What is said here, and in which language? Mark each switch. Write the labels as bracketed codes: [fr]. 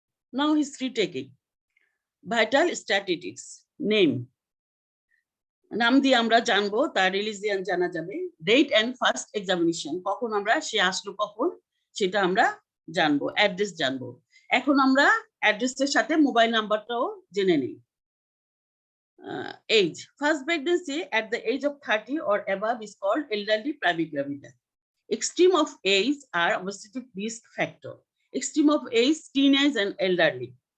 [en] Now history taking. Vital statistics. [bn] Name, নাম দিয়ে আমরা জানবো, তার রিলিজিয়ান জানা যাবে। [en] date and first examination, [bn] কখন আমরা সে আসলো কখন সেটা আমরা জানবো, অ্যাড্রেস জানবো। এখন আমরা অ্যাড্রেসের সাথে মোবাইল নাম্বারটাও জেনে নিই। [en] Age, first pregnancy at the age of 30 or above is called elderly primary gravida. Extreme of age are obstetric risk factor. Extreme of age, teenage and elderly.